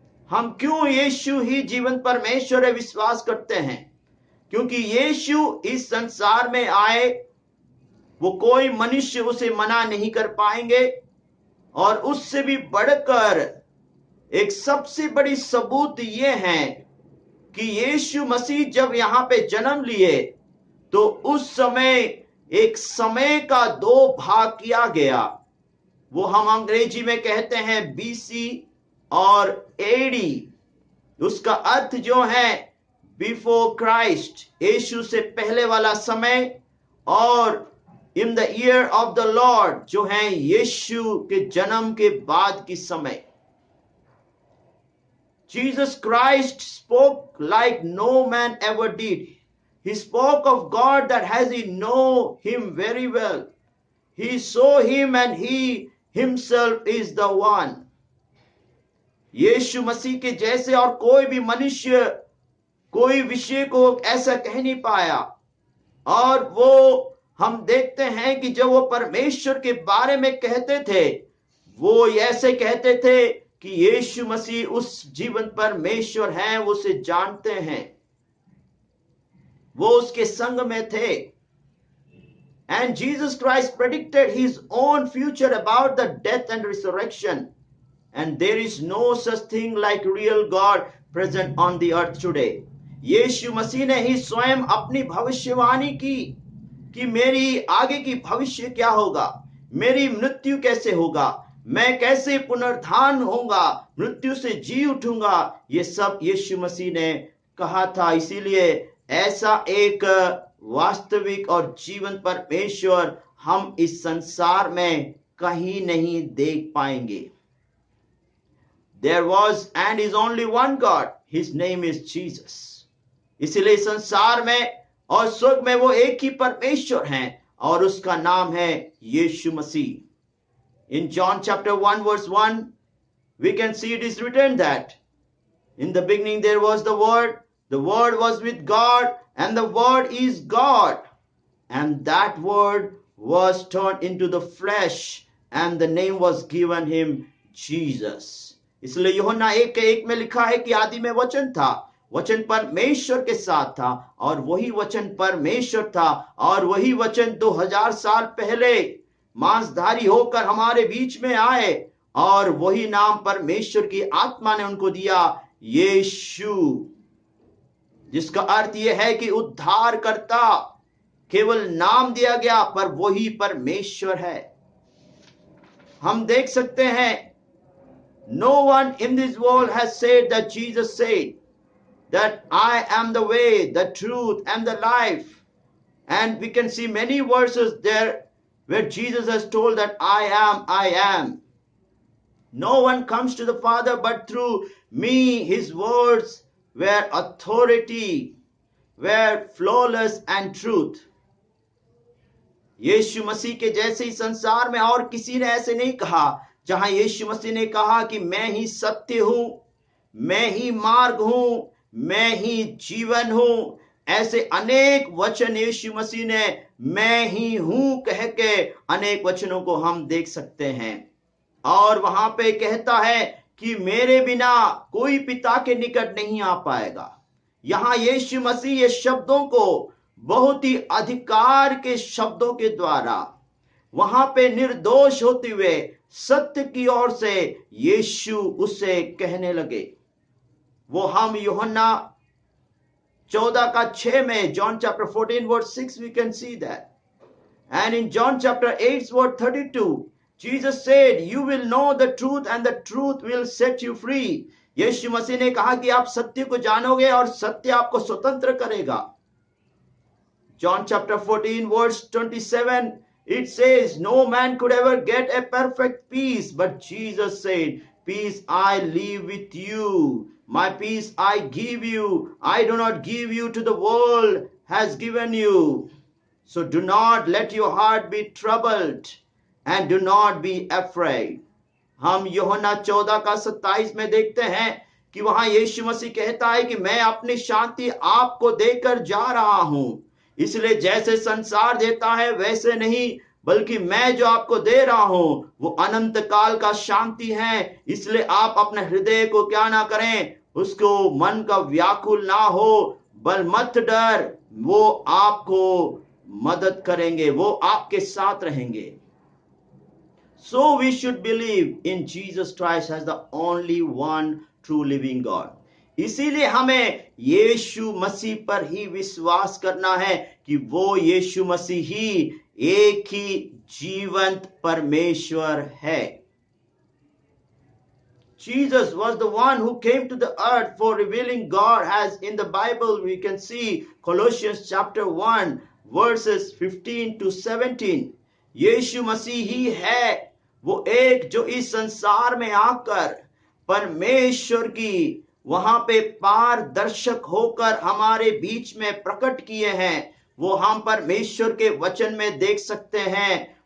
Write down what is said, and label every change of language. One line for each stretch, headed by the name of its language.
Hindi: हम क्यों यीशु ही जीवन परमेश्वर है विश्वास करते हैं? क्योंकि यीशु इस संसार में आए, वो कोई मनुष्य उसे मना नहीं कर पाएंगे, और उससे भी बढ़कर एक सबसे बड़ी सबूत ये है कि यीशु मसीह जब यहां पे जन्म लिए तो उस समय एक समय का दो भाग किया गया। वो हम अंग्रेजी में कहते हैं BC और AD। उसका अर्थ जो है
English: before Christ,
Hindi: यीशु से पहले वाला समय, और
English: in the year of the Lord
Hindi: जो है यीशु के जन्म के बाद की समय।
English: Jesus Christ spoke like no man ever did. He spoke of God that as he know him very well. He saw him and he himself is the one.
Hindi: यीशु मसीह के जैसे और कोई भी मनुष्य कोई विषय को ऐसा कह नहीं पाया। और वो हम देखते हैं कि जब वो परमेश्वर के बारे में कहते थे, वो ऐसे कहते थे कि यीशु मसीह उस जीवन परमेश्वर हैं, वो उसे जानते हैं, वो उसके संग में थे।
English: And Jesus Christ predicted his own future about the death and resurrection. And there is no such thing like real God present on the earth today.
Hindi: यीशु मसीह ने ही स्वयं अपनी भविष्यवाणी की कि मेरी आगे की भविष्य क्या होगा, मेरी मृत्यु कैसे होगा, मैं कैसे पुनरुत्थान होऊंगा, मृत्यु से जी उठूंगा, ये सब यीशु मसीह ने कहा था। इसीलिए ऐसा एक वास्तविक और जीवन परमेश्वर हम इस संसार में कहीं नहीं देख पाएंगे।
English: There was and is only one God. His name is Jesus.
Hindi: इसलिए संसार में और स्वर्ग में वो एक ही परमेश्वर हैं और उसका नाम है यीशु मसीह।
English: In John chapter 1 verse 1, we can see it is written that in the beginning there was the Word was with God, and the Word is God, and that Word was turned into the flesh, and the name was given him Jesus.
Hindi: इसलिए यूहन्ना 1:1 में लिखा है कि आदि में वचन था, वचन परमेश्वर के साथ था और वही वचन परमेश्वर था, और वही वचन 2000 साल पहले मांसधारी होकर हमारे बीच में आए, और वही नाम परमेश्वर की आत्मा ने उनको दिया, यीशु, जिसका अर्थ यह है कि उद्धार करता। केवल नाम दिया गया पर वही परमेश्वर है। हम देख सकते हैं,
English: no one in this world has said that Jesus said that I am the way, the truth, and the life. And we can see many verses there where Jesus has told that I am. No one comes to the Father but through me. His words were authority, were flawless and truth.
Hindi: यीशु मसीह के जैसे ही संसार में और किसी ने ऐसे नहीं कहा। जहां यीशु मसीह ने कहा कि मैं ही सत्य हूं, मैं ही मार्ग हूं, मैं ही जीवन हूं, ऐसे अनेक वचन यीशु मसीह ने मैं ही हूं कह के अनेक वचनों को हम देख सकते हैं। और वहां पे कहता है कि मेरे बिना कोई पिता के निकट नहीं आ पाएगा। यहां यीशु मसीह ये शब्दों को बहुत ही अधिकार के शब्दों के द्वारा वहां पे निर्दोष होते हुए सत्य की ओर से यीशु उसे कहने लगे। वो हम यूहन्ना 14:6 में,
English: John chapter 14 verse 6, we can see that. And in John chapter 8 verse 32, Jesus said, you will know the truth and the truth will set you free.
Hindi: यीशु मसीह ने कहा कि आप सत्य को जानोगे और सत्य आपको स्वतंत्र करेगा।
English: John chapter 14 verse 27, it says, no man could ever get a perfect peace, but Jesus said, peace I leave with you, my peace I give you, I do not give you to the world has given you. So do not let your heart be troubled and do not be afraid.
Hindi: हम यूहन्ना 14:27 में देखते हैं कि वहां यीशु मसीह कहता है कि मैं अपनी शांति आपको देकर जा रहा हूं, इसलिए जैसे संसार देता है वैसे नहीं, बल्कि मैं जो आपको दे रहा हूं वो अनंत काल का शांति है। इसलिए आप अपने हृदय को क्या ना करें, उसको मन का व्याकुल ना हो, बल मत डर, वो आपको मदद करेंगे, वो आपके साथ रहेंगे।
English: So we should believe in Jesus Christ as the only one true living God.
Hindi: इसीलिए हमें यीशु मसीह पर ही विश्वास करना है कि वो यीशु मसीह ही एक ही जीवंत परमेश्वर है।
English: Jesus was the one who came to the earth for revealing God, as in the Bible we can see Colossians chapter 1 verses 15 to 17.
Hindi: यीशु मसीह ही है वो एक जो इस संसार में आकर परमेश्वर की वहां पे पारदर्शक होकर हमारे बीच में प्रकट किए हैं, वो हम परमेश्वर के वचन में देख सकते हैं।